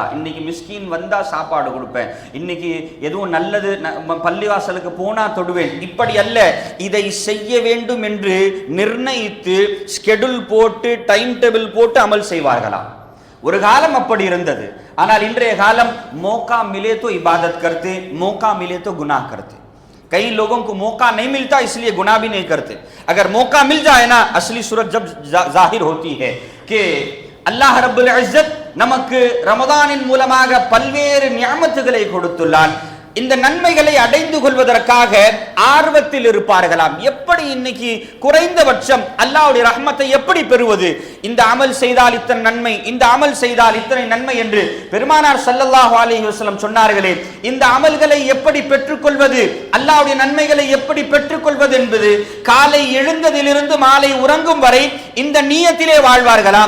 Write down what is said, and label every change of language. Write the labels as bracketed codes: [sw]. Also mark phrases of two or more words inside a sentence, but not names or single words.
[ta] இன்னைக்கு மிஸ்கீன் வந்தா சாப்பாடு கொடுப்பேன், இன்னைக்கு எதுவும் நல்லது பள்ளிவாசலுக்கு போனா தொடுவேன், இப்படி அல்ல. இதை செய்ய வேண்டும் என்று நிர்ணயித்து ஸ்கெடியூல் போட்டு [en] time table [ta] போட்டு அமல் செய்வார்களா? ஒரு காலம் அப்படி இருந்தது. ஆனால் இன்றைய காலம் [hi] मौका मिले तो इबादत करते, मौका मिले तो गुनाह करते. कई लोगों को मौका नहीं मिलता इसलिए गुनाह भी नहीं करते. अगर मौका मिल जाए ना, असली सूरत जब जाहिर होती है कि [ar] الله رب العزة [ta] நமக்கு ரமதானின் மூலமாக பல்வேறு நிஅமத்துகளை கொடுத்துள்ளான். இந்த நன்மைகளை அடைந்து கொள்வதற்காக ஆர்வத்தில் இருப்பார்களாம். எப்படி இன்னைக்கு குறைந்தபட்சம் அல்லாஹ்வுடைய ரஹ்மத்தை எப்படி பெறுவது? இந்த அமல் செய்தால் இத்தனை நன்மை, இந்த அமல் செய்தால் இத்தனை நன்மை என்று பெருமானார் [ar] صلى الله عليه وسلم [ta] சொன்னார்களே, இந்த அமல்களை எப்படி பெற்றுக்கொள்வது, அல்லாஹ்வுடைய நன்மைகளை எப்படி பெற்றுக்கொள்வது என்பது காலை எழுந்ததிலிருந்து மாலை உறங்கும் வரை இந்த நியத்திலே வாழ்வார்களாம்.